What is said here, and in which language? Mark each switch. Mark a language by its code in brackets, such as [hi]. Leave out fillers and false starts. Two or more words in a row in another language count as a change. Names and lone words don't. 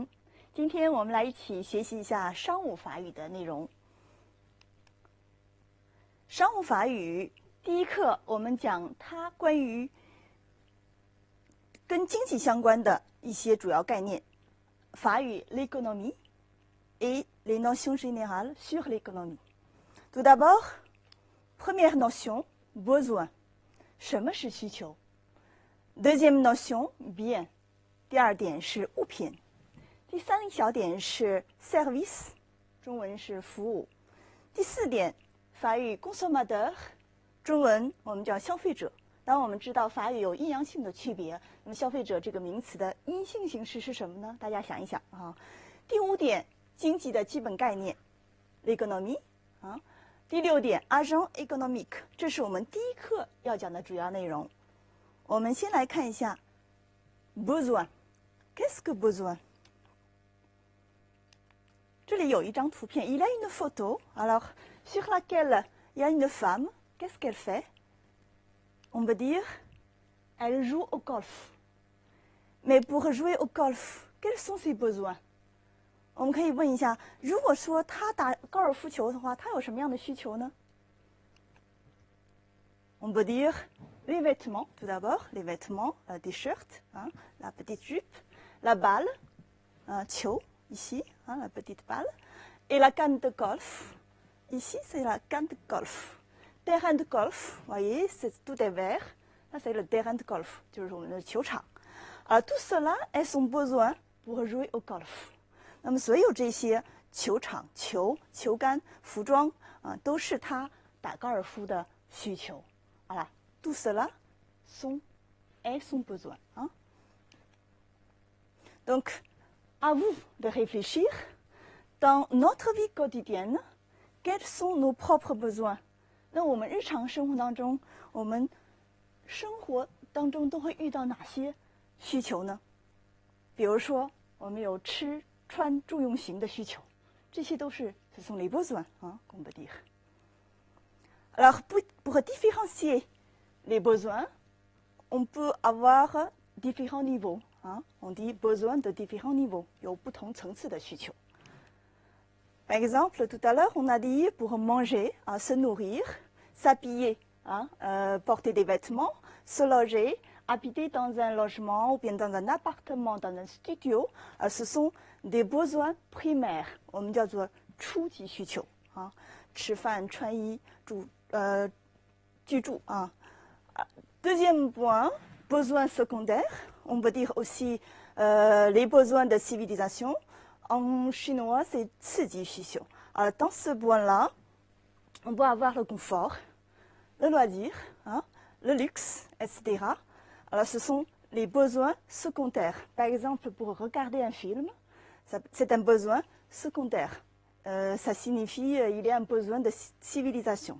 [zh] 今天我们来一起学习一下商务法语的内容。商务法语第一课，我们讲它关于跟经济相关的一些主要概念。 [fr] 法语 l'économie et les notions générales sur l'économie. Tout d'abord, première notion, besoin. [zh] 什么是需求 ？ [fr] Deuxième notion, bien. [zh] 第二点是物品。第三小点是 service， 中文是服务。第四点，法语 consommateur， 中文我们叫消费者。当然我们知道法语有阴阳性的区别，那么消费者这个名词的阴性形式是什么呢？大家想一想啊。第五点，经济的基本概念 l'économie 啊。第六点 [fr] agent économique， [zh] 这是我们第一课要讲的主要内容。我们先来看一下 besoin。 [fr] Qu'est-ce que besoin？ [zh] 这里有一张图片 [fr] Il y a une photo. Alors, sur laquelle il y a une femme. Qu'est-ce qu'elle fait? On peut dire, elle joue au golf. Mais pour jouer au golf, quels sont ses besoins? [zh] 我们可以问一下，如果说她打高尔夫球的话，她有什么样的需求呢？ [fr] On peut dire les vêtements, tout d'abord, les vêtements, des shirts, hein, la petite jupe, la balle,球, ici, hein, la petite balle, et la canne de golf. Ici, c'est la canne de golf. Terrain de golf, vous voyez, tout est vert. Là, c'est le terrain de golf, [zh] 就是我们的球场。 [fr] tout cela est son besoin pour jouer au golf. [zh] 那么所有这些球场、球、球杆、服装都是他打高尔夫的需求。 [fr] Voilà, tout cela est son besoin. Hein? Donc, à vous de réfléchir, dans notre vie quotidienne, quels sont nos propres besoins? [zh] 那我们日常生活当中，我们生活当中都会遇到哪些需求呢？比如说，我们有吃、穿、住、用、行的需求，这些都是 [fr] ce sont les besoins, hein, qu'on peut dire. Alors, pour différencier les besoins, on peut avoir différents niveaux. Hein? On dit besoin de différents niveaux. [zh] 有不同层次的需求。 [fr] Par exemple, tout à l'heure, on a dit pour manger, se nourrir, s'habiller, porter des vêtements, se loger, habiter dans un logement ou bien dans un appartement, dans un studio, ce sont des besoins primaires. [zh] 我们叫做初级需求。吃饭、穿衣、居住啊。 [fr] Deuxième point, besoins secondaires. On peut dire aussi les besoins de civilisation. En chinois, c'est [zh] 次级需求。 [fr] Alors, dans ce point-là, on peut avoir le confort, le loisir, le luxe, etc. Alors, ce sont les besoins secondaires. Par exemple, pour regarder un film, c'est un besoin secondaire. Ça signifie il y a un besoin de civilisation.